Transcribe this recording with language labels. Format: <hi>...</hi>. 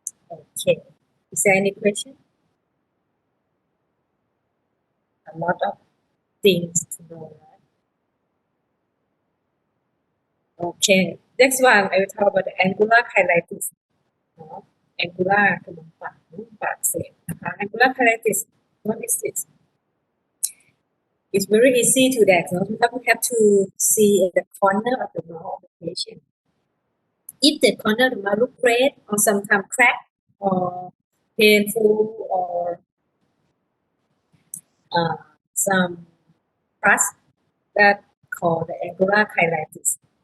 <en>Okay, is there any question? A lot of things to know, right? Okay, next one I will talk about the angular cheilitis. Angular</en> <th>คือมุมปากเสพนะคะ</th> <en>angular cheilitis, what is it? It's very easy to diagnose. We have to see the corner of the mouth of the patient. If the corner of the mouth look red or sometimes cracked or painful or some pus, that called the angular cheilitis.</en>